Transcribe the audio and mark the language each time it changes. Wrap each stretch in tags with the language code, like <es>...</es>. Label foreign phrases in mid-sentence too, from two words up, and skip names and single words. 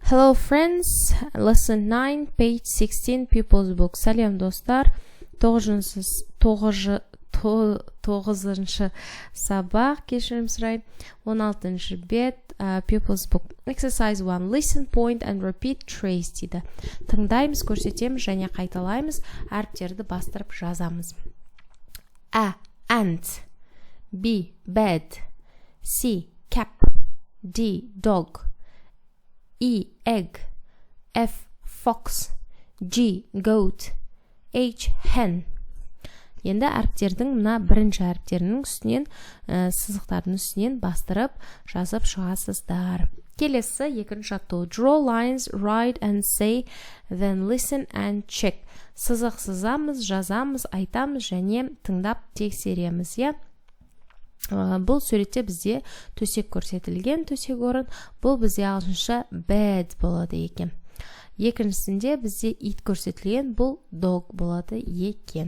<en>Hello friends, lesson 9, page 16, People's Book.</en> <kk>Сәлем достар, 9-шы сабақ, кешірім сұрайын, 16-шы бет, People's Book.</kk> <en>Exercise 1, listen, point and repeat trace дейді.</en> <kk>Тыңдаймыз, көрсетеміз және қайталаймыз, әріптерді бастырып жазамыз.</kk> <en>A, ant. B, bed. C, cap. D, dog. E, egg. F, fox. G, goat. H, hen.</en> <kk>Енді әріптердің мына бірінші әріптерінің үстінен, сызықтардың үстінен бастырып жазып шығасыздар. Келесі екінші жаттығу.</kk> <en>Draw lines, write and say, then listen and check.</en> <kk>Сызық сызамыз, жазамыз, айтамыз және тыңдап тексереміз. Бұл суретте бізде төсек көрсетілген, төсек орын. Бұл бізде ағылшынша bed болады екен. Екіншісінде бізде ит көрсетілген, бұл dog болады екен.</kk>